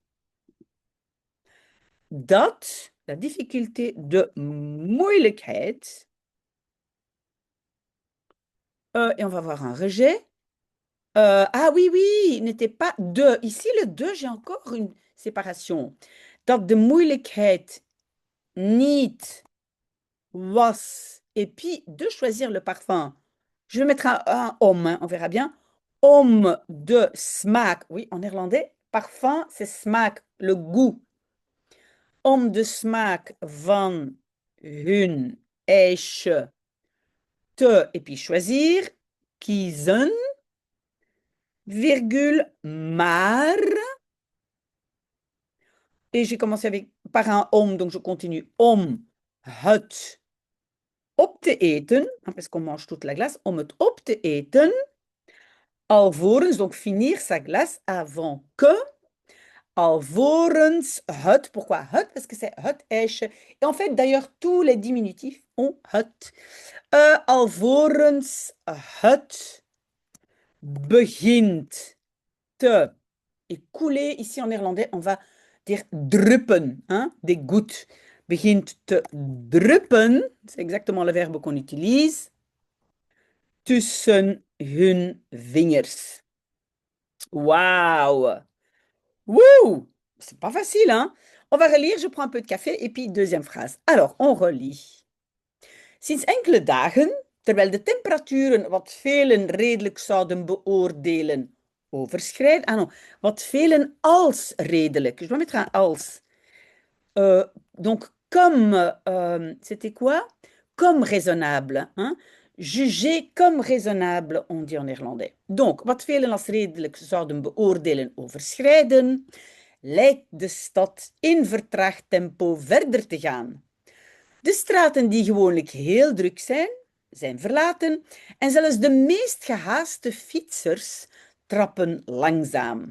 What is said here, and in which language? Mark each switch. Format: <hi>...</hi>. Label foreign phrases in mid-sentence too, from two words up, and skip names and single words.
<fr>Dat, la difficulté</fr> <nl>de moeilijkheid.</nl> <fr>Et on va voir un rejet. Ah oui, oui, il n'était pas de. Ici, le de, j'ai encore une séparation.</fr> <nl>Dat de moeilijkheid niet was.</nl> <fr>Et puis, de choisir le parfum. Je vais mettre un om, hein, on verra bien.</fr> <nl>Om de smaak.</nl> <fr>Oui, en néerlandais, parfum, c'est smaak, le goût.</fr> <nl>Om de smaak van hun ijsje te,</nl> <fr>et puis choisir,</fr> <nl>kiezen, virgule, maar.</nl> <fr>Et j'ai commencé avec, par un om, donc je continue.</fr> <nl>Om het op te eten,</nl> <fr>hein, parce qu'on mange toute la glace,</fr> <nl>om het op te eten. Alvorens,</nl> <fr>donc finir sa glace avant que.</fr> <nl>Alvorens het.</nl> <fr>Pourquoi het? Parce que c'est</fr> <nl>het ijsje.</nl> <fr>Et en fait, d'ailleurs, tous les diminutifs ont het.</fr> <nl>Alvorens het begint te.</nl> <fr>Et couler, ici en néerlandais, on va dire druppen, hein, des gouttes.</fr> <nl>Begint te druppen,</nl> <fr>c'est exactement le verbe qu'on utilise.</fr> <nl>Tussen hun vingers. Waouh! Wouh!</nl> <fr>C'est pas facile, hein? On va relire, je prends un peu de café et puis deuxième phrase. Alors, on relit.</fr> <nl>Sinds enkele dagen, terwijl de temperaturen wat velen redelijk zouden beoordelen overschrijden. Ah non, wat velen als redelijk.</nl> <fr>Je dois mettre un als. Donc, comme, c'était quoi? Comme raisonnable. Hein? Juger comme raisonnable, on dit en néerlandais. Donc,</fr> <nl>wat velen als redelijk zouden beoordelen overschrijden, lijkt de stad in vertraagd tempo verder te gaan. De straten die gewoonlijk heel druk zijn, zijn verlaten en zelfs de meest gehaaste fietsers trappen langzaam.</nl>